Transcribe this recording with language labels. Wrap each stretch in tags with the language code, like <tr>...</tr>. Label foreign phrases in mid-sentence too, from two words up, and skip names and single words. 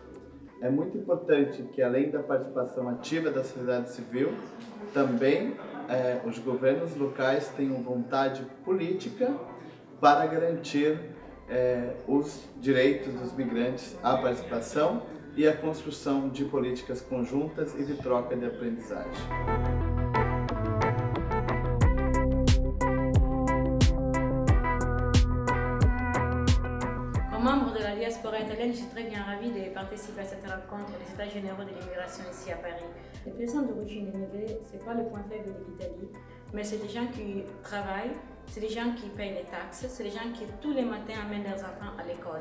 <pt>É muito importante que, além da participação ativa da sociedade civil, também os governos locais tenham vontade política para garantir os direitos dos migrantes à participação e à construção de políticas conjuntas e de troca de aprendizagem.</pt> <fr>Comme membre de la diaspora italienne, je suis très bien ravie de participer à cette rencontre des États généraux de l'immigration ici à Paris. Les personnes d'origine immigrée, ce n'est pas le point faible de l'Italie, mais c'est des gens qui travaillent, c'est des gens qui payent les taxes, c'est des gens qui tous les matins amènent leurs enfants à l'école.</fr>